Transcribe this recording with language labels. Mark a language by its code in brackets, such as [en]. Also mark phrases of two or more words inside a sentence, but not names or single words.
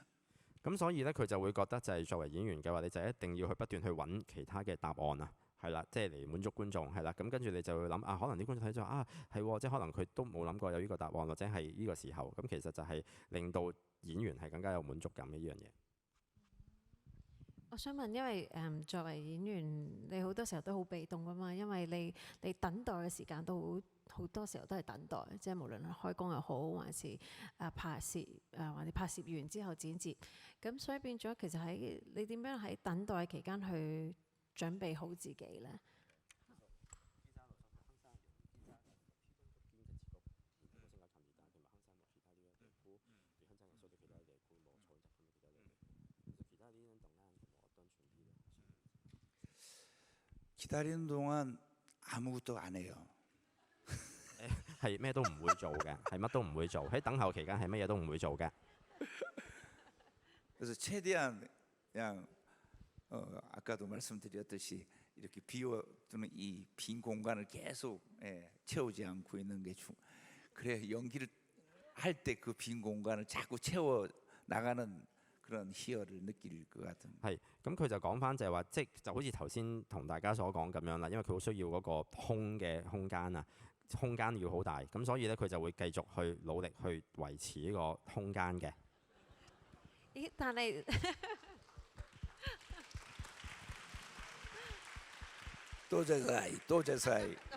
[yue] 咁所以咧，佢就會覺得就係作為演員嘅話，你就一定要去不斷去揾其他嘅答案啊，係啦，即係嚟滿足觀眾，係啦。咁跟住你就會諗啊，可能啲觀眾睇咗啊，係喎，即係可能佢都冇諗過有呢個答案，或者係呢個時候，咁其實就係令到演員係更加有滿足感嘅呢樣嘢。我想問，因為作為演員，你好多時候都好被動噶嘛，因為你等待嘅時間都好多時候都係等待，即係無論係開工又好，還是拍攝或者拍攝完之後剪接，咁所以變咗其實喺你點樣喺等待期間去準備好自己呢？ [ko] 기다리는 동안 아무것도 안 해요. [yue] 係咩都唔會做嘅，係乜都唔會做。喺等候期間係乜嘢都唔會做嘅。 [ko] 그래서 최대한 그냥 아까도 말씀드렸듯이 이렇게 비워두는 이 빈 공간을 계속 채우지 않고 있는 게 그래 연기를 할 때 그 빈 공간을 자꾸 채워 나가는 그런 희열을 느낄 것 같은. [yue] 係，咁佢就講翻就係話，即係就好似頭先同大家所講咁樣啦，因為佢好需要嗰個空嘅空間啊，空間要好大，咁所以咧佢就會繼續去努力去維持呢個空間嘅。咦？但係多謝晒。